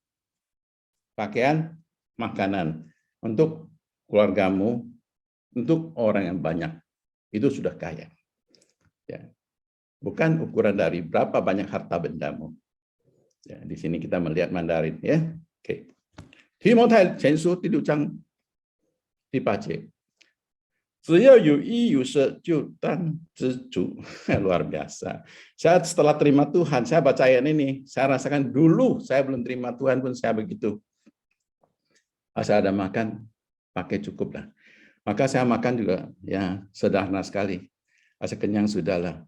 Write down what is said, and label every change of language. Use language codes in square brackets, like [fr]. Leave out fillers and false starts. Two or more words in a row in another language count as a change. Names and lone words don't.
[id] Pakaian, makanan untuk keluargamu, untuk orang yang banyak. Itu sudah kaya. Ya. Bukan ukuran dari berapa banyak harta bendamu. Ya, di sini kita melihat Mandarin ya. [zh] Oke. Timotai Chensu 第6章第8节，只要有衣有食就当知足. [id] Luar biasa. Saya setelah terima Tuhan, saya baca ayat ini, saya rasakan dulu saya belum terima Tuhan pun saya begitu. Asal ada makan, pakai cukup lah. Maka saya makan juga ya sederhana sekali. Asal kenyang sudahlah.